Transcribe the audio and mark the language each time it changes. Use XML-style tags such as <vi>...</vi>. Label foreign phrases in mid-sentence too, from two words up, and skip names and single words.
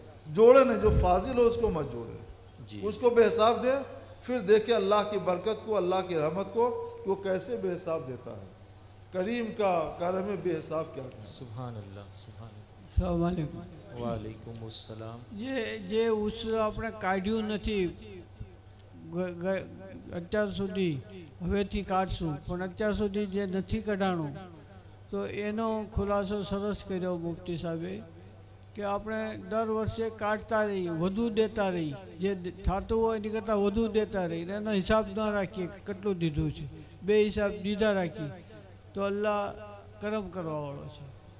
<ur>جوڑے نہیں، جو فاضل ہو اس کو مت جوڑے، جی، اس کو بے حساب دے، پھر دیکھے اللہ کی برکت کو، اللہ کی رحمت کو کہ وہ کیسے بے حساب دیتا ہے۔ کریم کا کرم بے حساب کیا ہے۔</ur> <ar>سبحان اللہ، سبحان اللہ۔ السلام علیکم۔ وعلیکم السلام۔</ar> <gu>જે ઉછર આપણે કાઢ્યું નથી અત્યાર સુધી, હવેથી કાઢશું, પણ અત્યાર સુધી જે નથી કઢાણું તો એનો ખુલાસો સરસ કર્યો મુફ્તી સાહેબે કે આપણે દર વર્ષે કાઢતા રહીએ, વધુ દેતા રહીએ, જે થતું હોય એની કરતાં વધુ દેતા રહીએ, એનો હિસાબ ન રાખીએ કે કેટલું દીધું છે, બે હિસાબ દીધા રાખીએ તો અલ્લાહ કરમ કરવાવાળો છે।</gu>